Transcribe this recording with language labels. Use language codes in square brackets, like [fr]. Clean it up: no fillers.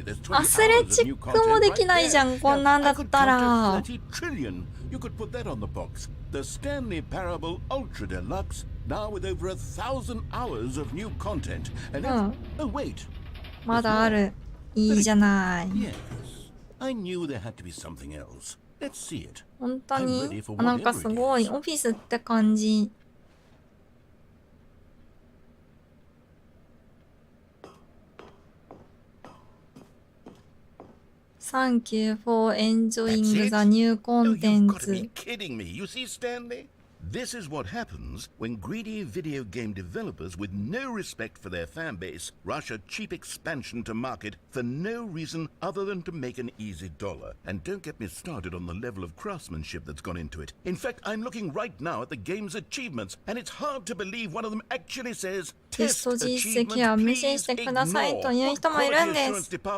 [ja] アスレチックもできないじゃん、こんなんだったら。 [en] You could put that on the box. The Stanley Parable Ultra Deluxe, now with over 1,000 hours of new content. And oh wait. [ja] まだある。いいじゃない。 [en] Yes. I knew there had to be something else. Let's see it. [ja] 本当になんかすごいオフィスって感じ。 [en] Thank you for enjoying the new content. You've got to be kidding me. You see, Stanley? This is what happens when greedy video game developers with no respect for their fan base rush a cheap expansion to market for no reason other than to make an easy dollar. And don't get me started on the level of craftsmanship that's gone into it. In fact, I'm looking right now at the game's achievements, and it's hard to believe one of them actually says, [ja] テスト実績は無視してくださいという人もいるんです。